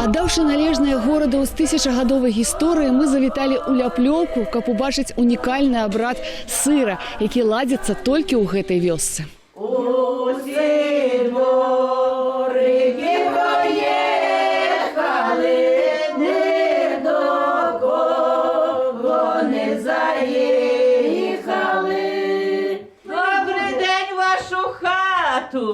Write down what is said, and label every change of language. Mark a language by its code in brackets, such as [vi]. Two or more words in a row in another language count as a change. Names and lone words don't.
[be] Аддаўшы належнае гораду з тысячагадовай гісторыі, мы завіталі ў Ляплёўку, каб убачыць унікальны абрад сыра, які ладзіцца толькі ў гэтай вёсцы. [uk] Усі дворики проїхали, ні до кого не заїхали. Добрий день в вашу хату.